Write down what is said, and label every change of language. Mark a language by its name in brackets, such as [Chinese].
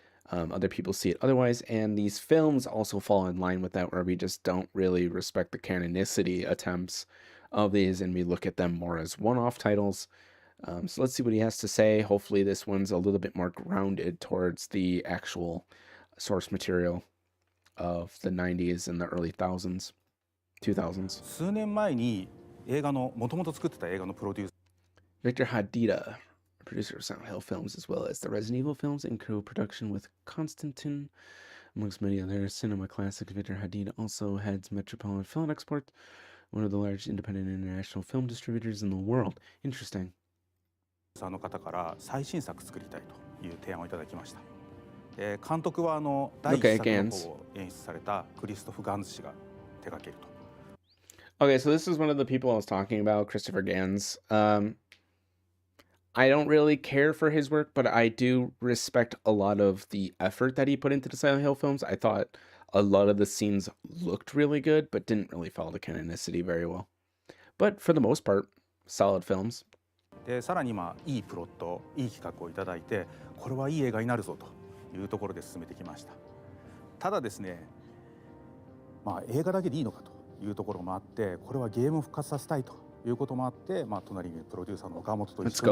[English] Other people see it otherwise, and these films also fall in line with that, where we just don't really respect the canonicity attempts of these, and we look at them more as one-off titles. So let's see what he has to say. Hopefully this one's a little bit more grounded towards the actual source material of the 90s and the early 2000s. [Japanese] 数年前に映画の元々作ってた映画のプロデューサー [English] Victor Hadida, producer of Silent Hill films, as well as the Resident Evil films, in co-production with Constantine, amongst many other cinema classics. Victor Hadida also heads Metropolitan Film Export, one of the largest independent international film distributors in the world. Interesting. [Japanese] の方から最新作作りたいという提案をいただきました。監督は第1作の方を演出されたクリストフ・ガンズ氏が手掛けると。 [English] Okay, so this is one of the people I was talking about, Christopher Gans. I don't really care for his work, but I do respect a lot of the effort that he put into the Silent Hill films. I thought a lot of the scenes looked really good, but didn't really follow the canonicity very well. But for the most part, solid films. [Japanese] でさらにいいプロット、いい企画をいただいて、これはいい映画になるぞというところで進めてきました。ただですね、映画だけでいいのかというところもあって、これはゲームを復活させたいということもあって、隣にいるプロデューサーの岡本と一緒に